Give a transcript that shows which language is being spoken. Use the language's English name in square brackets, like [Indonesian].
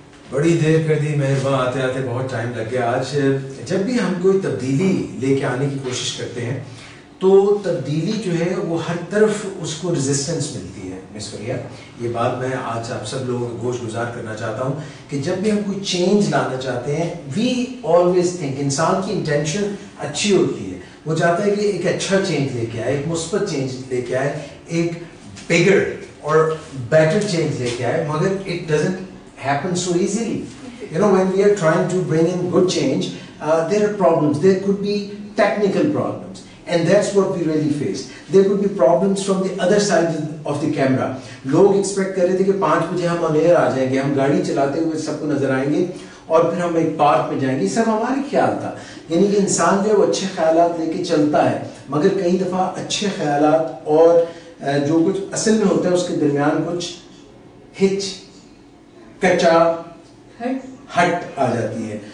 [Urdu] بڑی دیر کر دی مہربان، آتے آتے بہت ٹائم لگ گیا. آج جب بھی ہم کوئی تبدیلی لے کے آنے کی کوشش کرتے ہیں تو تبدیلی جو ہے وہ ہر طرف اس کو ریزسٹنس ملتی ہے. مس فریہ، یہ بات میں آج آپ سب لوگوں کو گوش گزار کرنا چاہتا ہوں کہ جب بھی ہم کوئی چینج لانا چاہتے ہیں [English] we always think, [Urdu] انسان کی انٹینشن اچھی ہوتی ہے، وہ چاہتا ہے کہ ایک اچھا چینج لے کے آئے، ایک مثبت چینج لے کے آئے، ایک [English] bigger اور better [Urdu] چینج لے کے آئے، مگر [English] It doesn't happen so easily. You know, when we are trying to bring in good change, there are problems. There could be technical problems, and that's what we really faced. There could be problems from the other side of the camera. [Urdu] لوگ expect کر رہے تھے کہ 5 بجے ہم آن year آ جائیں گے، ہم گاڑی چلاتے ہوئے سب کو نظر آئیں گے اور پھر ہم ایک پارک میں جائیں گے. یہ سب ہمارے خیال تھا. یعنی کہ انسان جو ہے وہ اچھے خیالات لے کے چلتا ہے، مگر کئی دفعہ اچھے خیالات اور جو کچھ اصل میں ہوتا ہے اس کے درمیان کچھ ہچ کچا ہٹ آ جاتی ہے.